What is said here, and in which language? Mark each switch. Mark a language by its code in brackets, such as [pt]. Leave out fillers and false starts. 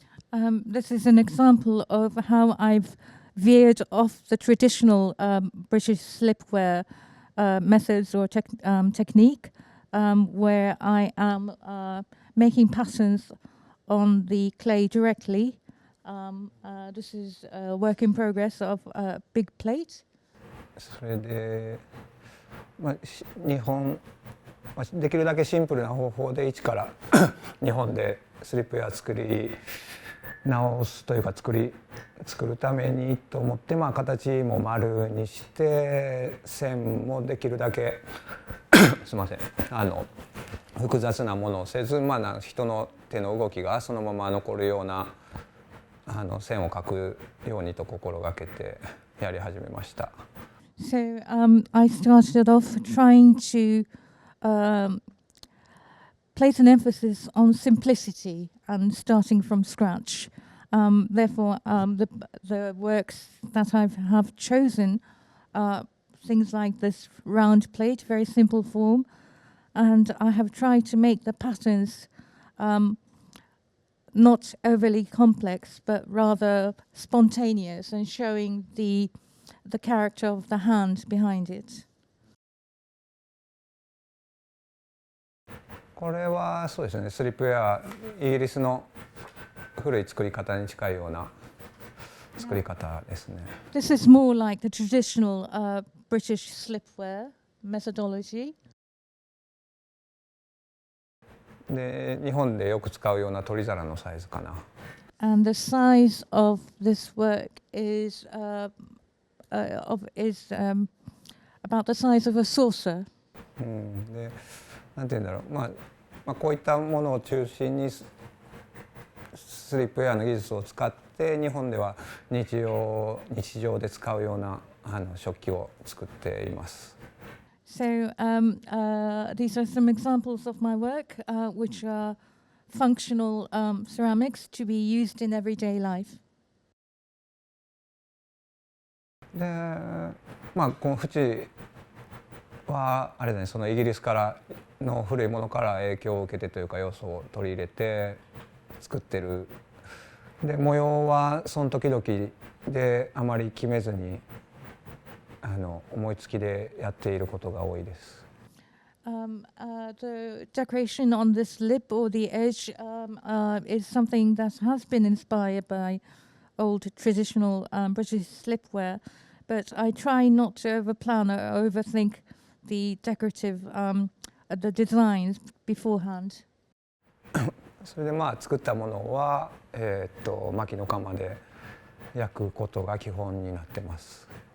[en] This is an example of how I've veered off the traditional British slipware methods or technique, where I am making patterns on the clay directly. This is a work in progress of a big plate. [ja] それで、日本、できるだけシンプルな方法で一から日本でスリップウェア作り直すというか作るためにと思って、形も丸にして線もできるだけすいません複雑なものをせず、人の手の動きがそのまま残るような線を描くようにと心がけてやり始めました。 [en] So I started off trying to place an emphasis on simplicity and starting from scratch. Therefore, the works that I have chosen are things like this round plate, very simple form, and I have tried to make the patterns not overly complex, but rather spontaneous and showing the character of the hand behind it. [ja] これはそうですね、スリップウェア、イギリスの古い作り方に近いような作り方ですね。 [en] This is more like the traditional British slipware methodology. [ja] で、日本でよく使うような取り皿のサイズかな。 [en] And the size of this work is about the size of a saucer. [ja] で、なんて言うんだろう、こういったものを中心にスリップウェアの技術を使って日本では日常で使うような食器を作っています。 [en] So these are some examples of my work, which are functional ceramics to be used in everyday life. [ja] で、この縁はあれだね、そのイギリスからの古いものから影響を受けてというか要素を取り入れて作ってる。で、模様はその時々であまり決めずに思いつきでやっていることが多いです。 [en] The decoration on this lip or the edge is something that has been inspired by old traditional British slipware, but I try not to overplan or overthink the decorative, the designs beforehand. [ja] それで作ったものは薪の窯で焼くことが基本になってます。